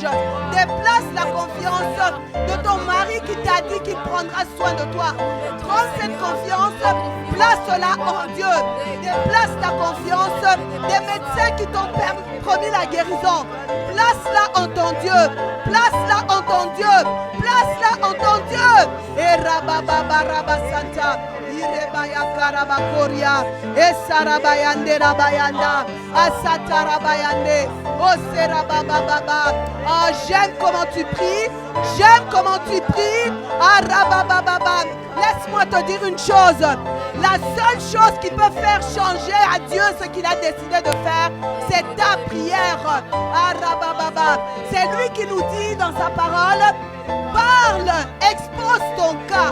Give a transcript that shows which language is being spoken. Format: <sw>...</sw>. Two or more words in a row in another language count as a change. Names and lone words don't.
<fr>Déplace la confiance de ton mari qui t'a dit qu'il prendra soin de toi. Prends cette confiance, place-la en Dieu. Déplace ta confiance des médecins qui t'ont promis la guérison. Place-la en ton Dieu. Place-la en ton Dieu. Place-la en ton Dieu. Et Rabababa Rabasanta. Irebaya Karabakoria. Et Sarabayande Rabayanda. Asata Rabayande. Oh Serabababa. Oh, j'aime comment tu pries. J'aime comment tu pries. Ah Rabababa. Laisse-moi te dire une chose. La seule chose qui peut faire changer à Dieu ce qu'il a décidé de faire, c'est ta prière. C'est lui qui nous dit dans sa parole, parle, expose ton cas.</fr>